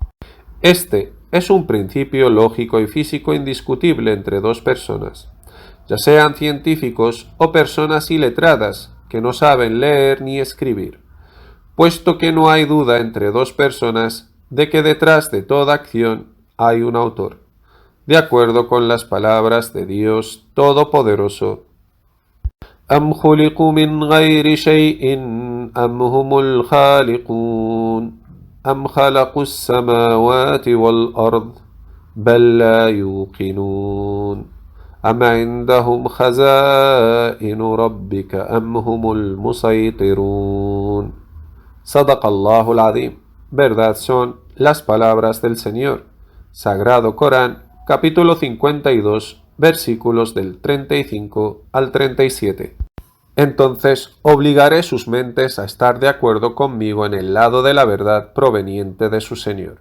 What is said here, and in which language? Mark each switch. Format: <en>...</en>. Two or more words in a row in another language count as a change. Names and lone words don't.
<es>Este es un principio lógico y físico indiscutible entre dos personas, ya sean científicos o personas iletradas que no saben leer ni escribir, puesto que no hay duda entre dos personas de que detrás de toda acción hay un autor, de acuerdo con las palabras de Dios Todopoderoso.</es> <ar>أم خلقوا من غير شيء أم هم الخالقون أم خلقوا السماوات والأرض بل لا يوقنون أم عندهم خزائن ربك أم هم المسيطرون. صدق الله العظيم.</ar> <es>Verdad son las palabras del Señor. Sagrado Corán, capítulo 52, versículos del 35 al 37. Entonces obligaré sus mentes a estar de acuerdo conmigo en el lado de la verdad proveniente de su Señor.</es>